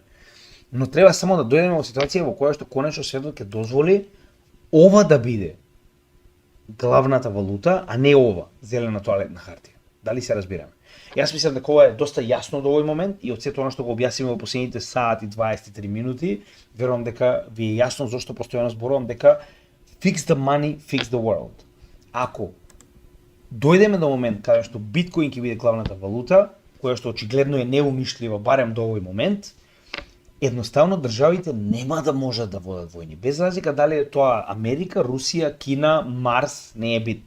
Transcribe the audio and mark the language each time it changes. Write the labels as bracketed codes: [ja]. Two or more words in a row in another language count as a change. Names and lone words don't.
[mk] Но треба само да дојдеме во ситуација во која што конечно светот ќе дозволи ова да биде главната валута, а не ова, зелена тоалетна хартија. Дали се разбираме? Јас мислам дека ова е доста јасно до овој момент и од сето она што го објасниме во последните саат и 23 минути, верувам дека ви е јасно зошто постојано зборувам дека [en] fix the money, fix the world. [mk] Ако дојдеме до момент каде што биткоин ќе биде главната валута, која што очигледно е неунишлива барем до овој момент, едноставно државите нема да можат да водат војни. Без разлика дали е тоа Америка, Русија, Кина, Марс, не е битно.